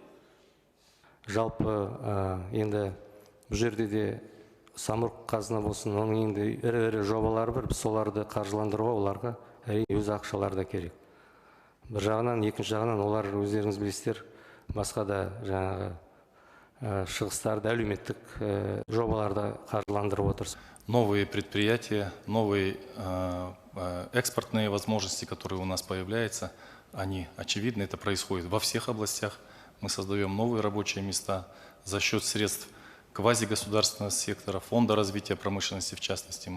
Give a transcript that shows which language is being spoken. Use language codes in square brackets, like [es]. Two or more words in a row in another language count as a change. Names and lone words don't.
[kk] Жалпы енді бұл жерде де самұрық қазына болсын, оның енді ірі жобалары бар, біз соларды қаржыландыруға оларға өз ақшалары да керек. Bir жағынан, екінші жағынан олар өздеріңіз білесіздер, басқа да жаңағы шығыстарды, әлеуметтік жобаларды қаржыландырып отырсыз. [ru] Новые предприятия, новые экспортные возможности, которые у нас появляются, они очевидны, это происходит во всех областях. Мы создаем новые рабочие места за счет средств квазигосударственного сектора, фонда развития промышленности в частности.